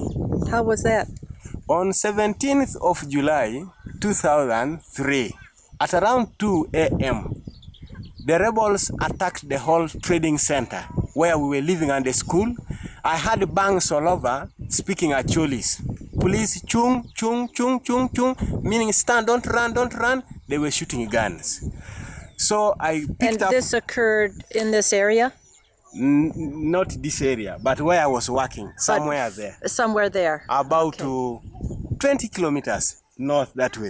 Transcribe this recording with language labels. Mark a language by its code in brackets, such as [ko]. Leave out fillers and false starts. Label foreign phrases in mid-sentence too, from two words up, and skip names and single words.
[en] How was that? On 17th of July, 2003, At around 2 a.m., the rebels attacked the whole trading center where we were living and the school. I had bangs all over speaking at Cholis. [ach] Police chung, chung, chung, chung, chung, [en] meaning stand, don't run, don't run. They were shooting guns. So I picked up... And this occurred in this area? Not this area, but where I was working, somewhere there. Somewhere there. About 20 kilometers north that way.